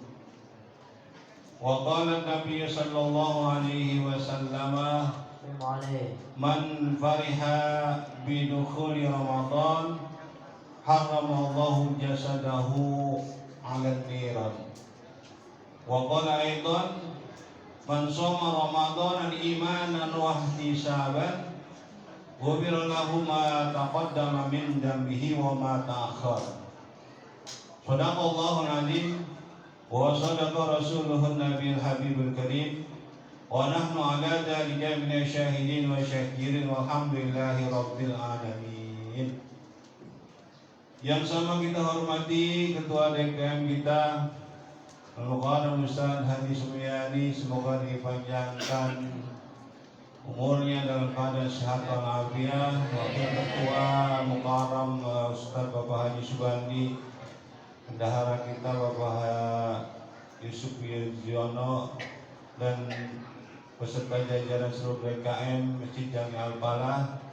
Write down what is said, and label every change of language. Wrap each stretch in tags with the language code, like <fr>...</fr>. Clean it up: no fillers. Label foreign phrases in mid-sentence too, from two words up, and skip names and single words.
<ar>وقال النبي صلى الله عليه وسلم من فرح بدخول رمضان حرم الله جسده على النار. وقال أيضا من صام رمضان إيمانا واحتسابا غفر له ما تقدم من ذنبه وما تأخر. صدق الله العظيم وصدق رسوله النبي الحبيب الكريم ونحن على ذلك من الشاهدين والشاكرين والحمد لله رب العالمين.</ar> <id>Yang sama kita hormati Ketua DKM kita Al-Muqaddam Ustaz Hadi Sumyani, semoga dipanjangkan umurnya dalam keadaan sehat walafiat. Wakil Ketua Mukarram Ustaz Bapak Haji Subandi, bendahara kita Bapak Yusuf Yudhoyono, dan beserta jajaran seluruh DKM Masjid Jami Al-Falah.</id>